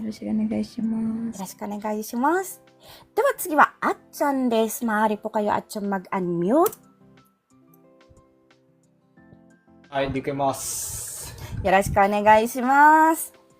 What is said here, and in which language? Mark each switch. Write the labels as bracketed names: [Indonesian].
[Japanese] よろしくお願いします。よろしくお願いします。では次は、あっちゃんです。 [Filipino] maaari po kayo, あっちゃん mag-unmute. [Japanese] はい、できます。よろしくお願いします。